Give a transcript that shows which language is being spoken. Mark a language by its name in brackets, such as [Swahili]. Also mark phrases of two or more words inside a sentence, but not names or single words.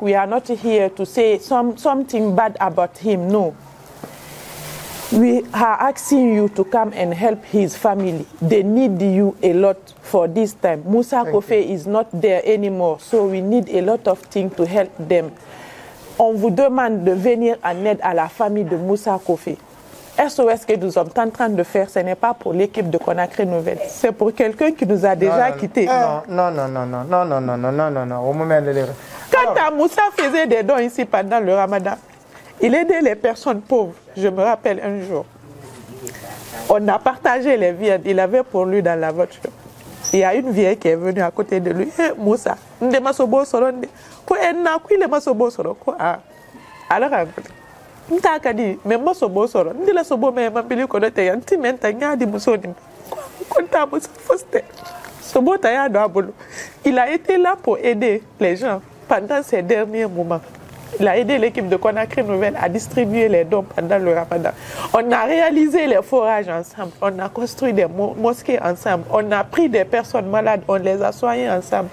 [English] We are not here to say something bad about him. No. We are asking you to come and help his family. They need you a lot for this time. Moussa Kofi is not there anymore, so we need a lot of things to help them. [French] On vous demande de venir en aide à la famille de Moussa Kofi. SOS que nous sommes en train de faire, ce n'est pas pour l'équipe de Conakry Nouvelle. C'est pour quelqu'un qui nous a déjà quittés. Non. Au moment Quand Moussa faisait des dons ici pendant le Ramadan, il aidait les personnes pauvres. Je me rappelle un jour. On a partagé les viandes. Il avait pour lui dans la voiture. Il y a une vieille qui est venue à côté de lui. Hey, Moussa, alors, [Susu] ntaka di membo sobo soro ndila sobo me mambili ko do te yanti menta nyaadi musoni konta musa foste sobo ta ya do abolo. [French] Il a été là pour aider les gens pendant ces derniers moments. Il a aidé l'équipe de Conakry Nouvelle à distribuer les dons pendant le Ramadan. On a réalisé les forages ensemble, on a construit des mosquées ensemble, on a pris des personnes malades, on les a soignées ensemble.